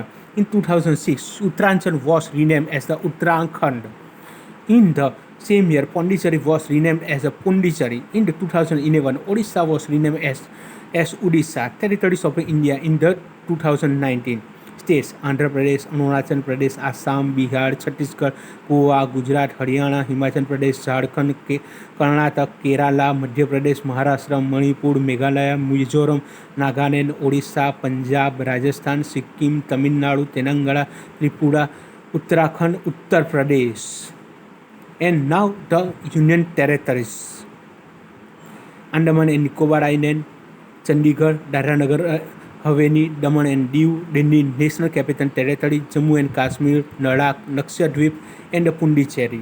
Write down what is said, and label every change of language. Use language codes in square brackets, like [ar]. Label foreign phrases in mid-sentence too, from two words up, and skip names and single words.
[en] In 2006, Uttaranchal was renamed as the Uttarakhand. In the same year, Pondicherry was renamed as a Pondicherry. In the 2011, Odisha was renamed as Odisha. Territories of India in the 2019. states: Andhra Pradesh, Arunachal Pradesh, Assam, Bihar, Chhattisgarh, Goa, Gujarat, Haryana, Himachal Pradesh, Jharkhand, Karnataka, Kerala, Madhya Pradesh, Maharashtra, Manipur, Meghalaya, Mizoram, Nagaland, Odisha, Punjab, Rajasthan, Sikkim, Tamil Nadu, Telangana, Tripura, Uttarakhand, Uttar Pradesh. And now the Union Territories: Andaman and Nicobar Island, Chandigarh, Dadra-Nagar Haveli, Daman and Diu, Delhi National Capital Territory, Jammu and Kashmir, Ladakh, Lakshadweep, and Pondicherry.